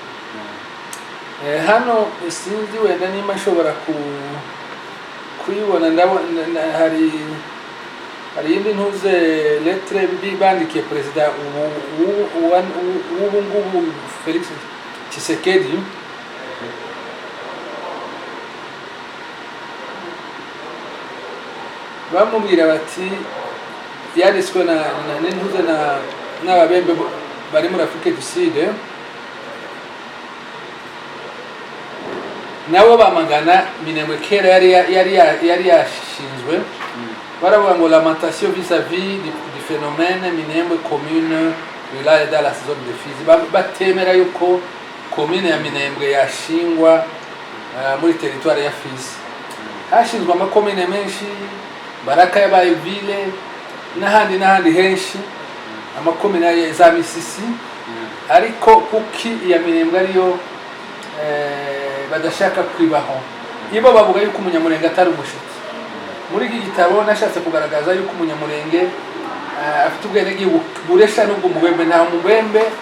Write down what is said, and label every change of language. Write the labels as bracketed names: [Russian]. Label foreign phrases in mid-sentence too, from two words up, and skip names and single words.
[Kinyarwanda] Hano sinzi wenda niba nshobora kuyibona ndabona hari indi ntuze lettre bandikiye perezida ubu ngubu Felix Tshisekedi bamubwira bati yanditswe n'intuze n'ababembe bari muri Afrique du Sud nabo bamagana Minembwe kera yari yashinzwe baravuga ngo [French] lamentation vis-à-vis du phénomène Minembwe commune wilaya dans la zone de Fizi [Kinyarwanda] batemera yuko commune ya Minembwe yashingwa muri territoire ya Fizi hashinzwe amakomine menshi Baraka yabaye ville n'ahandi henshi amakomine za Misisi ariko kuki ya Minembwe ariyo badashaka kwibaho ibo bavuga yuko umunyamurenge atari umushitsi muri iki gitabo nashatse kugaragaza yuko umunyamurenge afite ubwenegihugu buresha n'ubwo mubembe nta mubembe